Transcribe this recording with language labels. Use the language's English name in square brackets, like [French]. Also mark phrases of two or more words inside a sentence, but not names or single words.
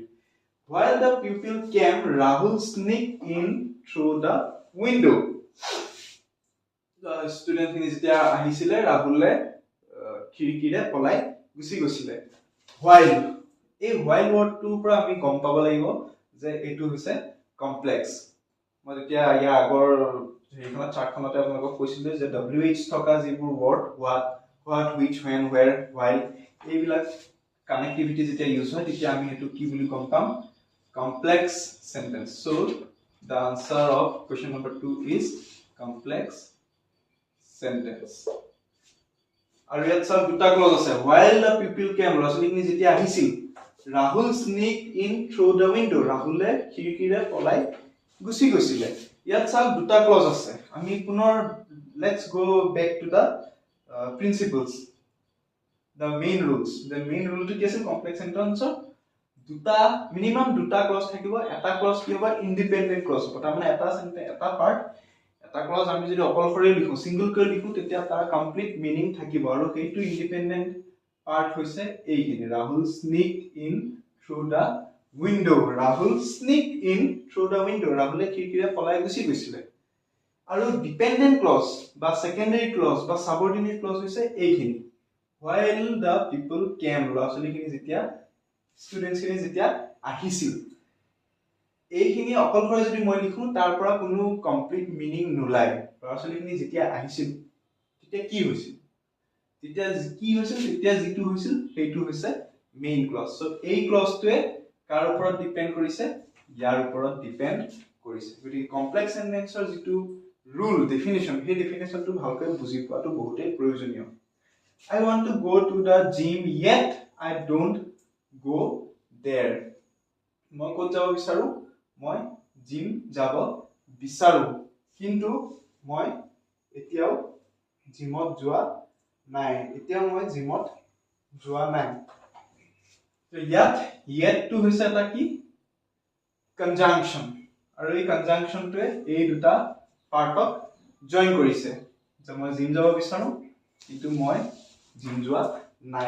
[English] While the pupil came, Rahul sneaked in through the window. The student [Assamese] খিনি যেতিয়া আহিছিলে ৰাহুলে খিৰিকীৰে পলাই গুচি গৈছিলে. While এই while wordটোৰ পৰা আমি গম পাব লাগিব যে এইটো হৈছে কমপ্লেক্স. মই যেতিয়া ইয়াৰ আগৰ হেৰিখনত চাৰ্টখনতে আপোনালোকক কৈছিলোঁ যে WH থকা যিবোৰ ৱৰ্ড [English] what which when where while [Assamese] এইবিলাক কানেক্টিভিটি যেতিয়া ইউজ হয় তেতিয়া আমি এইটো কি বুলি গম পাম [English] complex sentence. So the answer of question number 2 is complex sentence. [Assamese] আৰু ইয়াত চাওক দুটা ক্লজ আছে. [English] While the pupil came, [Assamese] ল'ৰাছোৱালীখিনি যেতিয়া আহিছিল, [English] Rahul sneaked in through the window. [Assamese] ৰাহুলে খিৰিকীৰে পলাই গুচি গৈছিলে. ইয়াত চাওক দুটা ক্লজ আছে. আমি পুনৰ [English] let's go back to the principles, the main rules. The main rule to [Assamese] কি আছিল [English] complex sentence [Assamese] দুটা মিনিমাম দুটা ক্লজ থাকিব. এটা ক্লজ কি হ'ব [English] independent clause [Assamese] হ'ব. তাৰমানে এটা সেন্টেন্স এটা পাৰ্ট এটা ক্লজ আমি যদি অকলশৰে লিখো সিঙ্গল কৰি লিখো তেতিয়া তাৰ [English] complete meaning [Assamese] থাকিব আৰু সেইটো [English] independent part [Assamese] হৈছে এইখিনি. [English] Rahul sneaked in through the window. Rahul sneaked in through the window. [Assamese] ৰাহুলে খিৰিকীৰে পলাই গুচি গৈছিলে. আৰু [English] dependent clause [Assamese] বা [English] secondary clause [Assamese] বা [English] subordinate clause [Assamese] হৈছে এইখিনি. [English] While the people came, [Assamese] ল'ৰাছোৱালীখিনি যেতিয়া ষ্টুডেন্টছ খিনি যেতিয়া আহিছিল, এইখিনি অকলশৰে যদি মই লিখো তাৰ পৰা কোনো [English] complete meaning [Assamese] নোলায়. ল'ৰাছোৱালীখিনি যেতিয়া আহিছিল তেতিয়া কি হৈছিল, তেতিয়া যিটো হৈছিল সেইটো হৈছে [English] main clause. [Assamese] সো এই ক্লজটোৱে কাৰ ওপৰত ডিপেন্ড কৰিছে, ইয়াৰ ওপৰত ডিপেন্ড কৰিছে. গতিকে [English] complex sentenceৰ [Assamese] যিটো [English] rule definition, [Assamese] সেই ডেফিনেশ্যনটো ভালকৈ বুজি পোৱাটো বহুতেই প্ৰয়োজনীয়. [English] I want to go to the gym yet I don't go there. [Assamese] মই ক'ত যাব বিচাৰো, মই জিম যাব বিচাৰো কিন্তু মই এতিয়াও জিমত যোৱা নাই. তো ইয়াত yet টো হৈছে এটা কি কনজাংকশন আৰু এই কনজাংকশনটোৱে এই দুটা পাৰ্টক জইন কৰিছে যে মই জিম যাব বিচাৰো কিন্তু মই জিম যোৱা নাই.